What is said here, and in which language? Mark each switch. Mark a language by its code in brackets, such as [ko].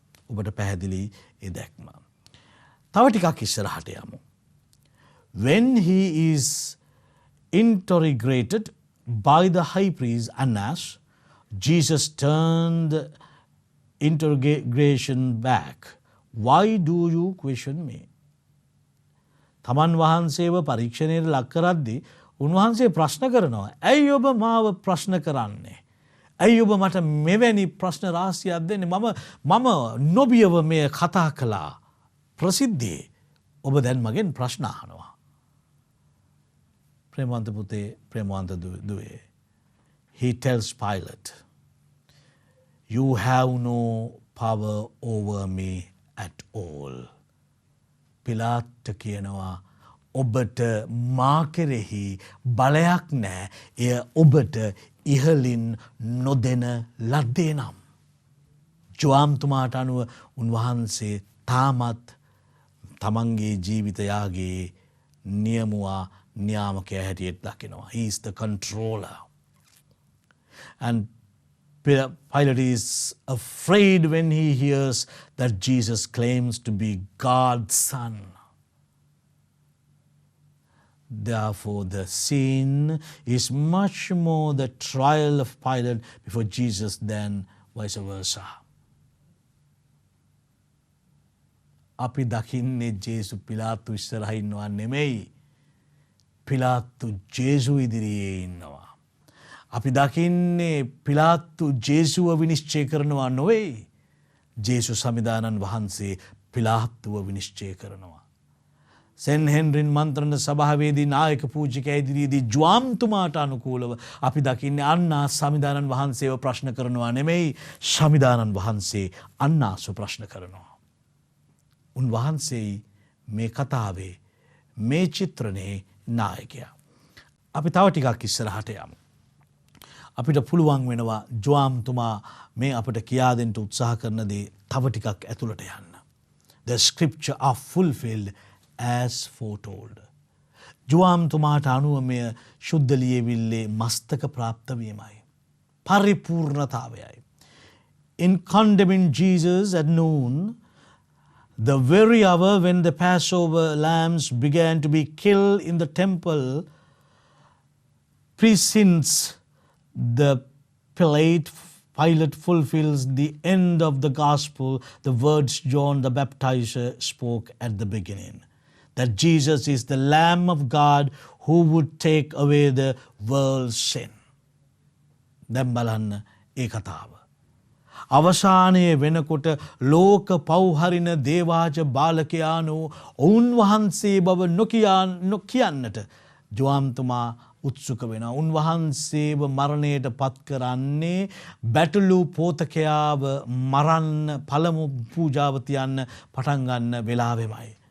[si] ඔබට පැහැදිලි ඒ දැක්ම. තව ටිකක් ඉස්සරහට යමු. [en] When he is interrogated by the high priest Annas, Jesus turned the interrogation back. Why do you question me? [si] තමන් වහන්සේව පරීක්ෂණයට ලක් කරද්දී උන්වහන්සේ ප්‍රශ්න කරනවා. ඇයි ඔබ මාව ප්‍රශ්න කරන්නේ? ඇයි ඔබ මට මෙවැනි ප්‍රශ්න රාශියක් දෙන්නේ? මම නොබියව මේ කතා කළා ප්‍රසිද්ධියේ. ඔබ දැන් මගෙන් ප්‍රශ්න අහනවා. ප්‍රේමවන්ත පුතේ, ප්‍රේමවන්ත දුවේ. [en] He tells Pilate, you have no power over me at all. [si] පිලාත් කියනවා ඔබට මා කෙරෙහි බලයක් නෑ. එය ඔබට ඉහලින් නොදෙන ලද්දේ නම්. ජෝවාම්තුමාට අනුව උන්වහන්සේ තාමත් තමන්ගේ ජීවිතයාගේ නියමුවා නියාමකයා හැටියට දකිනවා. [en] He is the controller. And Pilate is afraid when he hears that Jesus claims to be God's son. Therefore, the scene is much more the trial of Pilate before Jesus than vice versa. [si] අපි දකින්නේ ජේසු පිලාතු ඉස්සරහ ඉන්නවා නෙමෙයි. පිලාතු ජේසු ඉදිරියේ ඉන්නවා. අපි දකින්නේ පිලාතු ජේසුව විනිශ්චය කරනවා නොවේ. ජේසු සමිදානන් වහන්සේ පිලාතුව විනිශ්චය කරනවා. සෙන් හෙන්රින් මන්ත්‍රණ සභාවේදී නායක පූජිකයා ඉදිරියේදී ජෝවාම්තුමාට අනුකූලව අපි දකින්නේ අන්නා සමිදානන් වහන්සේව ප්‍රශ්න කරනවා නෙමෙයි. සමිදානන් වහන්සේ අන්නාසු ප්‍රශ්න කරනවා. උන්වහන්සේ මේ කතාවේ මේ චිත්‍රණයේ නායකයා. අපි තව ටිකක් ඉස්සරහට යමු. අපිට පුළුවන් වෙනවා ජෝවාම්තුමා මේ අපට කියා දෙන්න උත්සාහ කරන දේ තව ටිකක් ඇතුළට යන්න. [en] The scripture are fulfilled as foretold. [si] ජෝවාම්තුමාට අනුව මෙය ශුද්ධ ලියවිල්ලේ මස්තක ප්‍රාප්ත වීමයි. පරිපූර්ණතාවයයි. [en] In condemning Jesus at noon, the very hour when the Passover lambs began to be killed in the temple, presents the Pilate fulfills the end of the gospel, the words John the Baptizer spoke at the beginning. That Jesus is the Lamb of God who would take away the world's sin. [si] දැන් බලන්න ඒ කතාව. අවසානයේ වෙනකොට ලෝක පව්හරින දේවාජ බාලකයානෝ ඔවුන් වහන්සේ බව නොකියන්නට ජෝවාම්තුමා උත්සුක වෙනවා. උන්වහන්සේව මරණයට පත් කරන්නේ බැටළු පෝතකයාව මරන්න පළමු පූජාව තියන්න පටන් ගන්න වෙලාවෙමයි.